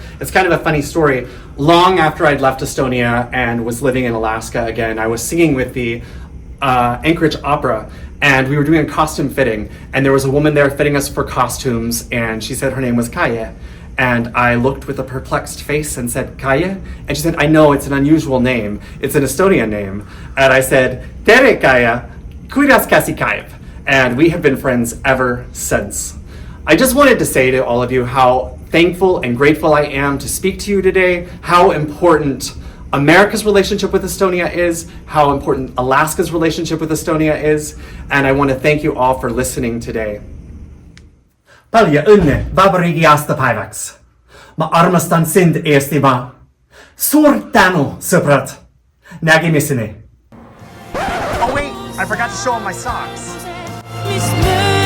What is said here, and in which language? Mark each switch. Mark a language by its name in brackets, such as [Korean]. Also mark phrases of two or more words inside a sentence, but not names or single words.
[English] It's kind of a funny story. Long after I'd left Estonia and was living in Alaska again, I was singing with the Anchorage Opera, and we were doing a costume fitting, and there was a woman there fitting us for costumes, and she said her name was Kaie. And I looked with a perplexed face and said, Kaie? And she said, I know, it's an unusual name. It's an Estonian name. And I said, [Estonian] Tere Kaie, kuidas käsi käib? [English] And we have been friends ever since. I just wanted to say to all of you how thankful and grateful I am to speak to you today, how important America's relationship with Estonia is, how important Alaska's relationship with Estonia is, and I want to thank you all for listening today. [Estonian] Palju õnne vabariigi aastapäevaks. Ma armastan sind, Eestimaa. Suur tänu, sõbrad. Nägemiseni. [English] Oh wait, I forgot to show him my socks.